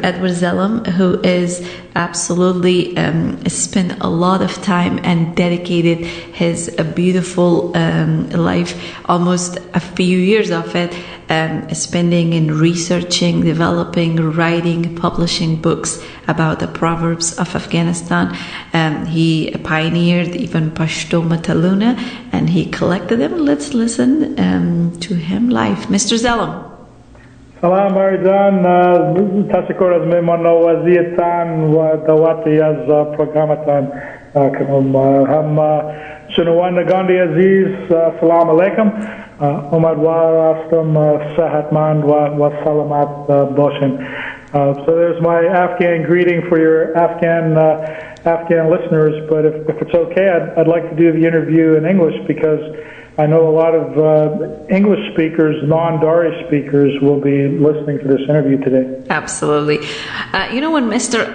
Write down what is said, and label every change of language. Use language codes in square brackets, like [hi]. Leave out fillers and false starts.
[en] Edward Zellem, who is absolutely spent a lot of time and dedicated his beautiful life, almost a few years of it, spending in researching, developing, writing, publishing books about the proverbs of Afghanistan. He pioneered even Pashto Matalona, and he collected them. Let's listen to him live. Mr. Zellem. [fa] سلام مرجان، تشکر از مهمان‌نوازیتان و دعوتی از پروگرامتان کنم. هم شنوندگان عزیز سلام علیکم. امیدوار هستم صحتمند و سلامت باشین. [en] So there's my Afghan greeting for your Afghan listeners, but if it's okay, I'd like to do the interview in English because I know a lot of English speakers, non-Dari speakers, will be listening to this interview today. Absolutely. You know, when Mr.